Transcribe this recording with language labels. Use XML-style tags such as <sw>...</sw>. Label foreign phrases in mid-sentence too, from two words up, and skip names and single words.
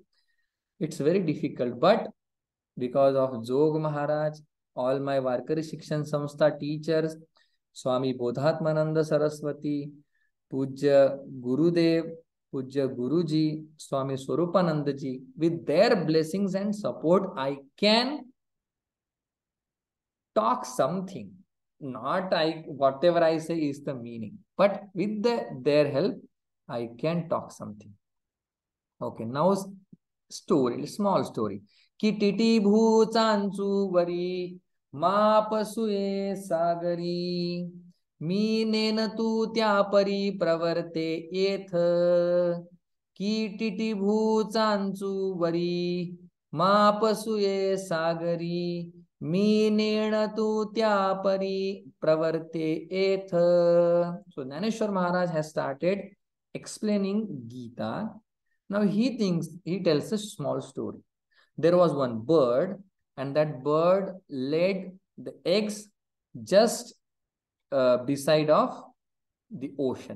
<en>It's very difficult, but because of Jog Maharaj, all my Varkari Shikshan Samstha teachers, Swami Bodhatmananda Saraswati, Pujya Gurudev, Pujya Guruji, Swami Swarupananda ji, with their blessings and support, I can talk something. Not whatever I say is the meaning, but with their help, I can talk something. Okay, now story, small story.</en> <mr>कीटिटी भूचांचू वरी मापसुये सागरी मी नेन तू त्या परी प्रवर्ते येथ कीटिटी भूचांचू वरी मापसुये सागरी मी नेण तू त्या परी प्रवर्ते येथ.</mr> <en>So Naneshwar Maharaj has started explaining Gita. Now he tells a small story. There was one bird and that bird laid the eggs just beside of the ocean.</en>